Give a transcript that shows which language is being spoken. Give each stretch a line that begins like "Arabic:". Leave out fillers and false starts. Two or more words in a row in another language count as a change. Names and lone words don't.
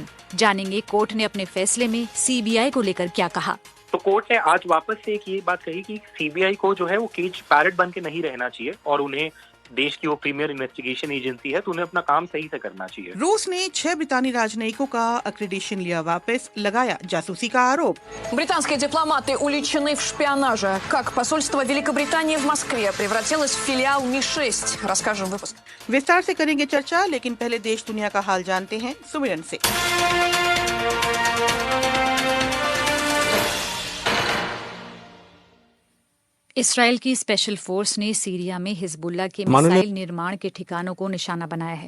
Hindi: जानेंगे कोर्ट ने अपने फैसले में सीबीआई को लेकर क्या कहा। तो कोर्ट ने आज वापस से एक ये बात कही कि सीबीआई को जो है वो
English: cage parrot
Hindi: बन के नहीं रहना चाहिए और उन्हें देश की वो
English: premier investigation agency
Hindi: है तो उन्हें अपना काम सही से करना चाहिए। रूस ने 6 ब्रितानी राजनयिकों का अक्रेडिटेशन लिया वापस, लगाया जासूसी का आरोप।
Russian: Британские дипломаты уличены в шпионаже. Как посольство Великобритании в Москве превратилось в филиал Ми-6. Расскажем в выпуске.
Hindi: विस्तार से करेंगे चर्चा, लेकिन पहले देश दुनिया का हाल जानते हैं सुमिरन से। इसराइल की स्पेशल फोर्स ने सीरिया में हिजबुल्ला के मिसाइल निर्माण के ठिकानों को निशाना बनाया है।